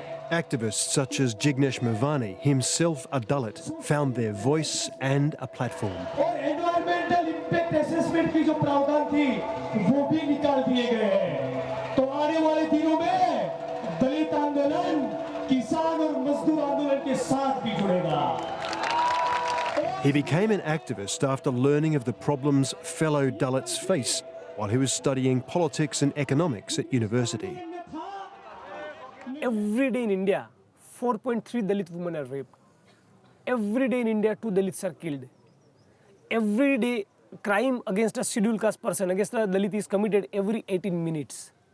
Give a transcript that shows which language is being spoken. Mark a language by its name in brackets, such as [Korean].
[English] Activists such as Jignesh Mavani, himself a Dalit, found their voice and a platform. [Hindi] Environmental impact assessment की जो प्रावधान थी वो भी निकाल दिए गए हैं तो आने वाले दिनों में दलित आंदोलन किसान और मजदूर आंदोलन के साथ भी जुड़ेगा. [English] He became an activist after learning of the problems fellow Dalits face while he was studying politics and economics at university. Every day in India, 4.3 Dalit women are raped. Every day in India, 2 Dalits are killed. Every day, crime against a scheduled caste person, against a Dalit is committed every 18 minutes.